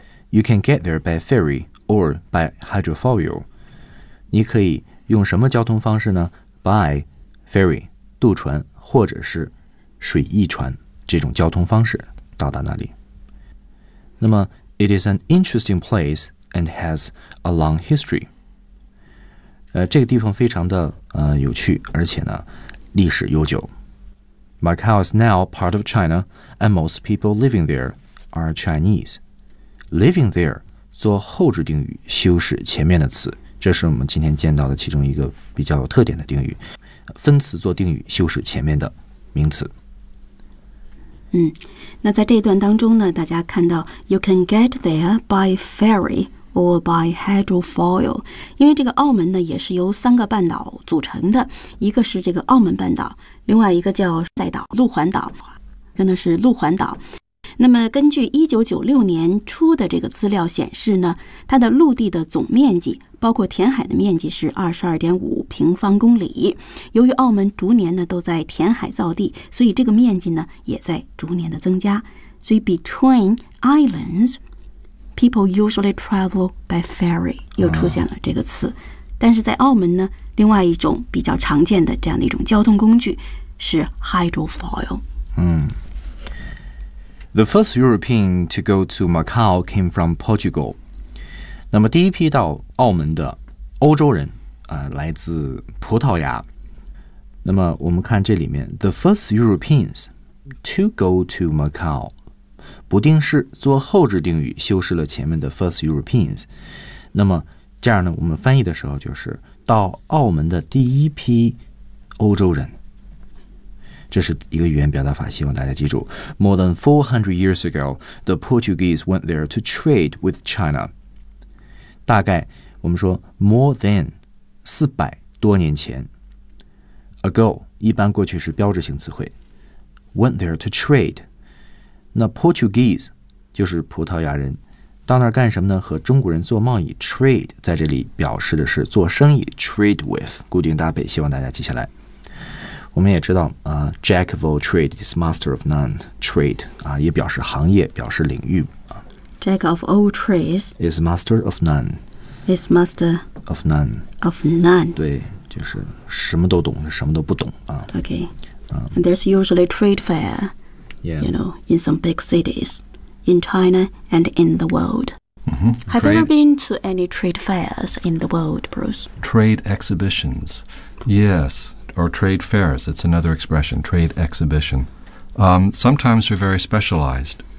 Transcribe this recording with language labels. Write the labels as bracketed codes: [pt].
[en] You can get there by ferry or by hydrofoil. [zh] 你可以用什么交通方式呢 ？ [en] By ferry [zh] 渡船或者是水翼船这种交通方式到达那里。那么 [en] ，It is an interesting place and has a long history. [zh] 这个地方非常的有趣，而且呢，历史悠久。 [en] Macau is now part of China, and most people living there are Chinese. Living there [zh] 做后置定语修饰前面的词，这是我们今天见到的其中一个比较有特点的定语，分词做定语修饰前面的名词。那在这一段当中呢，大家看到 [en] you can get there by ferry or by hydrofoil， [zh] 因为这个澳门呢也是由三个半岛组成的，一个是这个澳门半岛，另外一个叫赛岛、路环岛，跟的是路环岛。那么根据1996年初的这个资料显示呢，它的陆地的总面积包括填海的面积是 22.5 平方公里。由于澳门逐年呢都在填海造地，所以这个面积呢也在逐年的增加。 [en] 所以 between islands, people usually travel by ferry, [zh] 又出现了这个词。但是在澳门呢，另外一种比较常见的这样的一种交通工具是 hydrofoil。 [en] The first European to go to Macau came from Portugal. [zh] 那么第一批到澳门的欧洲人来自葡萄牙。那么我们看这里面 [en] The first Europeans to go to Macau [zh] 不定式做后置定语修饰了前面的 first Europeans。那么这样呢，我们翻译的时候就是到澳门的第一批欧洲人，这是一个语言表达法，希望大家记住。 [en] More than 400 years ago, the Portuguese went there to trade with China. [zh] 大概我们说 [en] more than [zh] 400多年前。 Ago, 一般过去是标志性词汇。 [en] Went there to trade. [zh] 那 Portuguese 就是葡萄牙人。到那儿干什么呢？和中国人做贸易 ,trade 在这里表示的是做生意 , [en] trade with, [zh] 固定搭配，希望大家记下来。我们也知道 [en] Jack of all trade is master of none. [zh] Trade 也表示行业，表示领域。 [en] Jack of all trades is master of none. Is master of none. Of none. [zh] 对，就是什么都懂，什么都不懂。 [en] Okay. There's usually trade fair, yeah. You know, in some big cities in China and in the world. Have you ever been to any trade fairs in the world, Bruce? Trade exhibitions. Yes. Or trade fairs, it's another expression, trade exhibition. Sometimes they're very specialized.